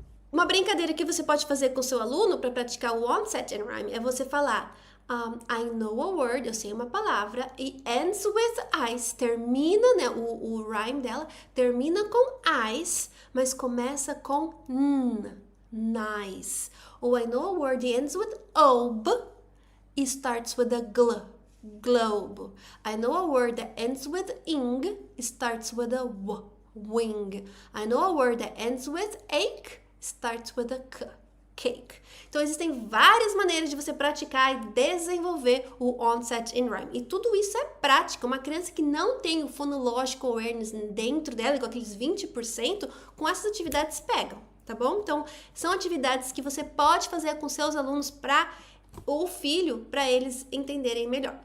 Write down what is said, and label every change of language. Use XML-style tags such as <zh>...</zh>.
<pt>Uma brincadeira que você pode fazer com o seu aluno para praticar o onset and rhyme é você falar</pt> <en>I know a word,</en> <pt>eu sei uma palavra, e</pt> <en>ends with ice,</en> <pt>termina, né, o rhyme dela termina com ice, mas começa com nice.</pt> <en>Or I know a word that ends with ob</en> <pt>e</pt> <en>starts with a gl. globe. I know a word that ends with ing, starts with a w, wing. I know a word that ends with ache, starts with a k, cake.</en> <pt>Então, existem várias maneiras de você praticar e desenvolver o onset in rhyme. E tudo isso é prática. Uma criança que não tem o phonological awareness dentro dela, igual aqueles 20%, com essas atividades pegam, tá bom? Então, são atividades que você pode fazer com seus alunos ou filho, para eles entenderem melhor.</pt>